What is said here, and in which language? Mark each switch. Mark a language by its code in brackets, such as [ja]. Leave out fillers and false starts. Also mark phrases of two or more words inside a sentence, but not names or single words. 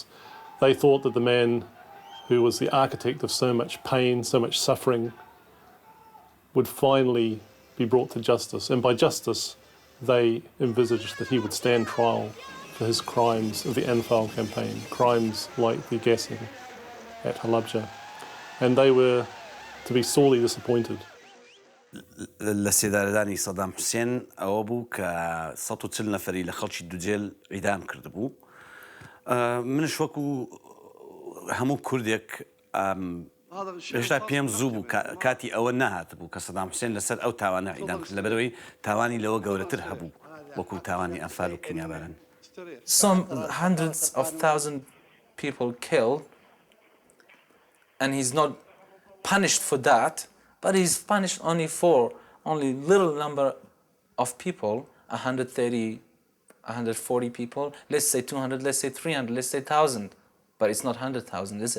[en] They thought that the man who was the architect of so much pain, so much suffering, would finally be brought to justice. And by justice, they envisaged that he would stand trial for his crimes of the Anfal campaign, crimes like the gassing at Halabja. And they were to be sorely disappointed. [ckb] لسیداردانی سەدام حوسێن ئەوە بوو کە 140 نەفەری لە خەڵکی دووجێل ئیدام کردبوو. منش وەکو هەموو کوردێک هێشتا پێم زوو بوو کاتی ئەوە نەهات بوو کە سەدام حوسێن لەسەر ئەو تاوانە ئیدام کرد لەبەرەوەی تاوانی لەوە گەورەتر هەبوو وەکو تاوانی ئەنفال و کینیاباران. [en] Some hundreds of thousands people killed, and he's not punished for that, but he's punished only little number of people, 130, 140 people, let's say 200, let's say 300, let's say 1,000, but it's not 100,000, is it?